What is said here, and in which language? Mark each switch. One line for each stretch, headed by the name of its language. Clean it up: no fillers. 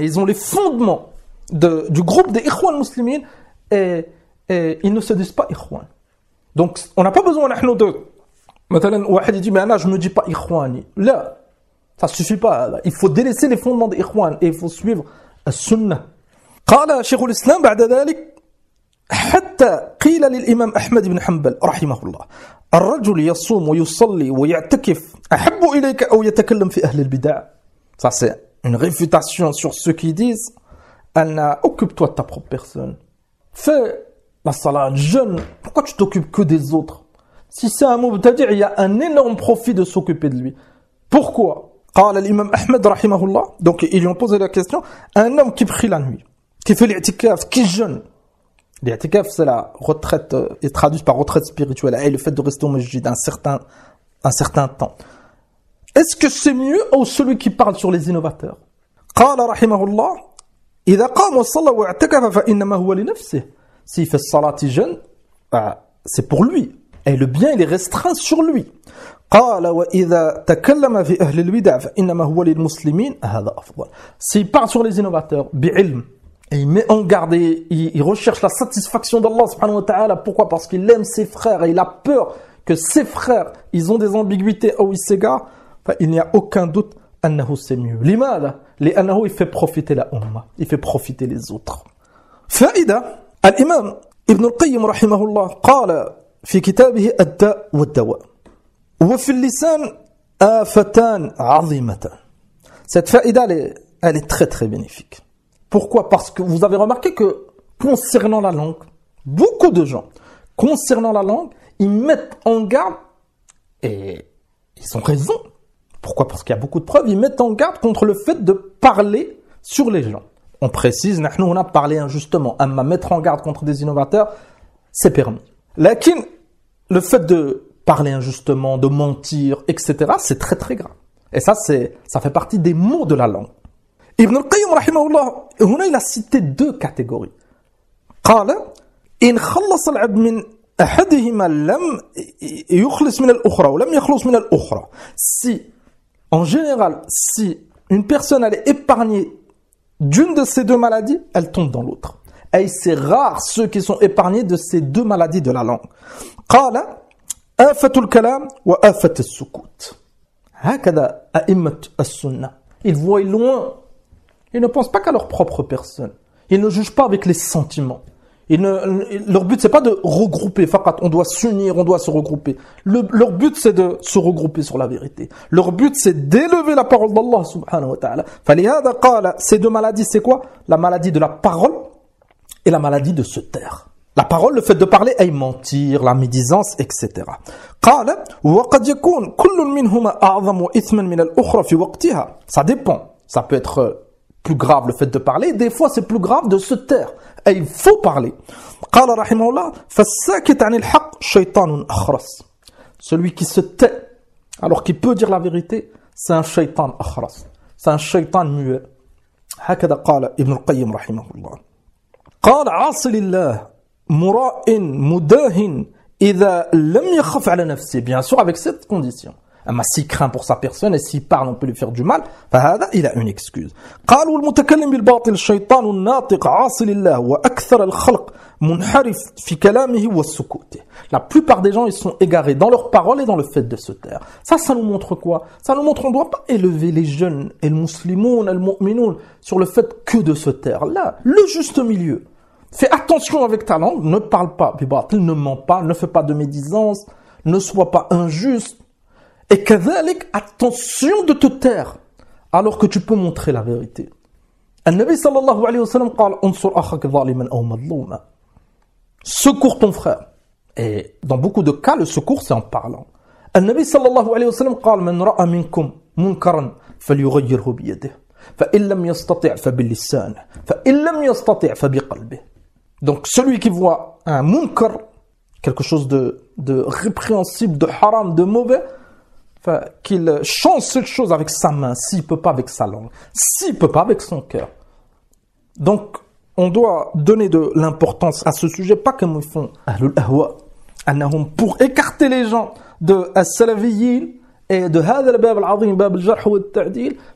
French: Ils ont les fondements du groupe des ikhwan muslimin. Et ils ne se disent pas ikhwan. Donc, on n'a pas besoin, nous, de.
Arabic: Matalan, wahid
French: dit, mais je ne me dis pas ikhwan. Là. Ça suffit pas. Il faut délaisser les fondements d'Ikhwan et il faut suivre la Sunnah.
Arabic: قال شيخ الإسلام بعد ذلك حتى قيل للإمام أحمد بن حنبل رحمه الله الرجل يصوم ويصلي ويعتكف أحب إليك أو يتكلم في أهل البدع.
French: Ça c'est une réfutation sur ceux qui disent Anna, occupe-toi de ta propre personne. Fais la salat, jeûne. Pourquoi tu t'occupes que des autres? Si c'est un mubtadi', il y a un énorme profit de s'occuper de lui. Pourquoi?
Arabic: قال الإمام أحمد رحمه الله.
French: Donc ils lui ont posé la question. Un homme qui prie la nuit, qui fait l'i'tikaf, qui jeûne. L'i'tikaf, c'est la retraite, est traduit par retraite spirituelle, et le fait de rester au masjid un certain temps. Est-ce que c'est mieux ou celui qui parle sur les innovateurs?
Arabic: قال رحمه الله إذا قام وصلى واعتكف فإنما هو لنفسه.
French: S'il fait salat, il jeûne, c'est pour lui. Et le bien, il est restreint sur lui.
Arabic: قال واذا تكلم في اهل البدع فانما هو للمسلمين هذا افضل.
French: S'il parle sur les innovateurs, bi'ilm, et il met en garde, il recherche la satisfaction d'Allah subhanahu wa ta'ala. Pourquoi? Parce qu'il aime ses frères et il a peur que ses frères, ils ont des ambiguïtés ou ils s'égarent. Enfin, il n'y a aucun doute
Arabic: انه
French: c'est mieux.
Arabic: لماذا؟ لانه
French: il fait profiter la umma, il fait profiter les autres.
Arabic: فائدة. الإمام ابن القيم رحمه الله قال في كتابه الداء والدواء: وفي اللسان آفتان عظيمتان.
French: Cette faïda, elle est très très bénéfique. Pourquoi ? Parce que vous avez remarqué que concernant la langue, beaucoup de gens, concernant la langue, ils mettent en garde, et ils ont raison. Pourquoi ? Parce qu'il y a beaucoup de preuves, ils mettent en garde contre le fait de parler sur les gens. On précise, nous on a parlé injustement, à mettre en garde contre des innovateurs, c'est permis. Lakin, le fait de parler injustement, de mentir, etc., c'est très très grave. Et ça, ça fait partie des mots de la langue. Ibn al-Qayyim, rahimahullah, il a cité deux catégories.
Arabic: قال إن خلص العبد من أحدهما لم يخلص من الأخرى ولم يخلص من الأخرى.
French: Si, en général, si une personne elle est épargnée d'une de ces deux maladies, elle tombe dans l'autre. Et c'est rare ceux qui sont épargnés de ces deux maladies de la langue.
Arabic: قال آفة الكلام وآفة السكوت. هكذا أئمة السنة.
French: Ils voient loin. Ils ne pensent pas qu'à leur propre personne. Ils ne jugent pas avec les sentiments. Leur but, ce n'est pas de regrouper. On doit s'unir, on doit se regrouper. Leur but, c'est de se regrouper sur la vérité. Leur but, c'est d'élever la parole d'Allah, subhanahu wa ta'ala.
Arabic: فَلِهَذَا قَالَ
French: Ces deux maladies, c'est quoi ? La maladie de la parole et la maladie de se taire. La parole, le fait de parler, et mentir, la médisance, etc.
Arabic: قَالَ وَقَدْ يَكُونَ كُلٌّ مِنْهُمَا أَعْظَمُ إِثْمًا مِنَ الْأُخْرَ فِي وَقْتِهَا
French: Ça dépend. Ça peut être plus grave le fait de parler, des fois c'est plus grave de se taire, et il faut parler.
Arabic: قال رحمه الله فالساكت عن الحق شيطان أخرس.
French: Celui qui se tait alors qu'il peut dire la vérité, c'est un
Arabic: شيطان أخرس,
French: c'est un
Arabic: شيطان
French: muet.
Arabic: هكذا قال ابن القيم رحمه الله. قال عاصي لله مراء مداهن إذا لم يخف على نفسه.
French: Bien sûr, avec cette condition. Mais s'il craint pour sa personne et s'il parle, on peut lui faire du mal.
Arabic: فهذا,
French: il a une excuse.
Arabic: قالوا المتكلم بالباطل شيطان ناطق عاصي لله وأكثر الخلق منحرف في كلامه والسكوت.
French: La plupart des gens, ils sont égarés dans leur parole et dans le fait de se taire. Ça nous montre quoi ? Ça nous montre qu'on ne doit pas élever les jeunes et les musulmans, les mu'minoun sur le fait que de se taire. Là, le juste milieu. Fais attention avec ta langue, ne parle pas
Arabic: بالباطل,
French: ne mens pas, ne fais pas de médisance, ne sois pas injuste. Et
Arabic: كذلك,
French: attention de te taire, alors que tu peux montrer la vérité.
Arabic: النبي صلى الله عليه وسلم قال انصر أخاك ظالما أو مظلوما.
French: Secours ton frère. Et dans beaucoup de cas, le secours, c'est en parlant.
Arabic: النبي صلى الله عليه وسلم قال من رأى منكم منكرا فليغيره بيده. فإن لم يستطع فباللسان. فإن لم يستطع فبقلبه.
French: Donc celui qui voit un munkar, quelque chose de répréhensible, de haram, de mauvais, qu'il change cette chose avec sa main, s'il ne peut pas avec sa langue, s'il ne peut pas avec son cœur. Donc, on doit donner de l'importance à ce sujet, pas comme ils font Ahlul Ahwa, Anahum, pour écarter les gens de As-Salaviyyin et de Hadha al-Bab al-Azim, Bab al-Jarh wa al-Ta'dil.